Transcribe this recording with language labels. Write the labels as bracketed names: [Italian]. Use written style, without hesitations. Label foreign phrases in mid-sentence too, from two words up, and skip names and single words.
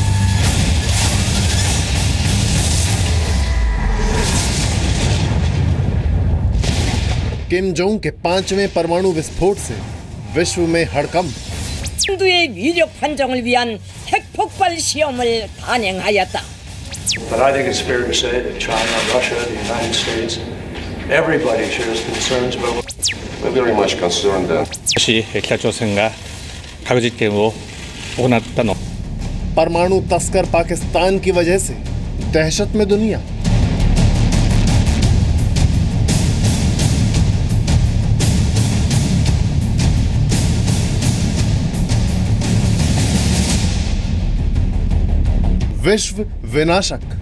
[Hindi] किम जोंग के 5वें परमाणु विस्फोट से विश्व में हड़कंप। [Korean] 인도의 위력 판정을 위한 핵 폭발 시험을 단행하였다. [English] But I think it's fair to say that China, Russia, the United States, everybody shares concerns about. We're very much concerned that. [Japanese] 다시 北朝鮮が核実験を行ったの。 [Hindi] परमाणु तस्कर पाकिस्तान की वजह से दहशत में दुनिया। विश्व विनाशक।